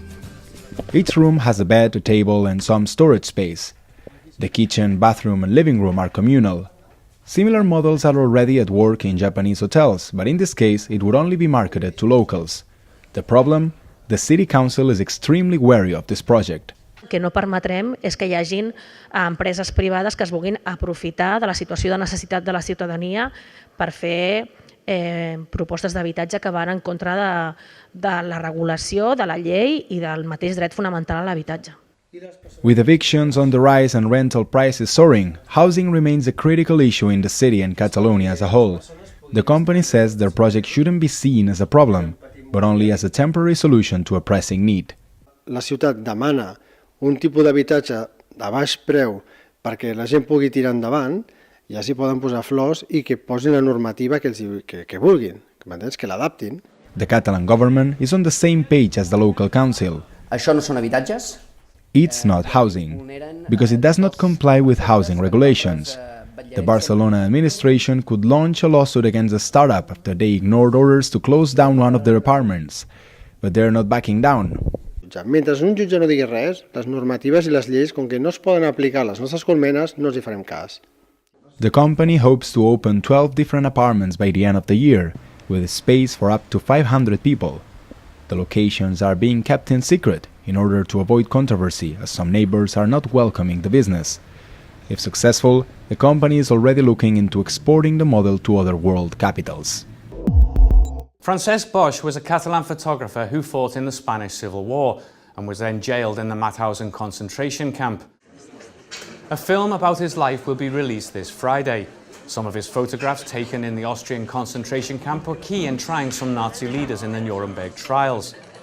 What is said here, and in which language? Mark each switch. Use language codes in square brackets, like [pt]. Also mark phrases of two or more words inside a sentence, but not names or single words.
[en] Each room has a bed, a table and some storage space. The kitchen, bathroom and living room are communal. Similar models are already at work in Japanese hotels, but in this case it would only be marketed to locals. The problem? The city council is extremely wary of this project. [ca] Que no permetrem és que hi hagin empreses privades que es vulguin aprofitar de la situació de necessitat de la ciutadania per fer propostes d'habitatge que van en contra de la regulació, de la llei i del mateix dret fonamental a l'habitatge. [en] With evictions on the rise and rental prices soaring, housing remains a critical issue in the city and Catalonia as a whole. The company says their project shouldn't be seen as a problem, but only as a temporary solution to a pressing need. [ca] La ciutat demana un tipus d'habitatge de baix preu perquè la gent pugui tirar endavant i així poden posar flors i que posin la normativa que vulguin, que l'adaptin. [en] The Catalan government is on the same page as the local council. [ca] Això no són habitatges? [en] It's not housing, because it does not comply with housing regulations. The Barcelona administration could launch a lawsuit against the startup after they ignored orders to close down one of their apartments, but they're not backing down. [ca] Mentre un jutge no digui res, les normatives i les lleis, com que no es poden aplicar a les nostres colmenes, no els hi farem cas. [en] The company hopes to open 12 different apartments by the end of the year, with space for up to 500 people. The locations are being kept in secret in order to avoid controversy, as some neighbors are not welcoming the business. If successful, the company is already looking into exporting the model to other world capitals. Francesc Boix was a Catalan photographer who fought in the Spanish Civil War and was then jailed in the Mauthausen concentration camp. A film about his life will be released this Friday. Some of his photographs taken in the Austrian concentration camp were key in trying some Nazi leaders in the Nuremberg trials.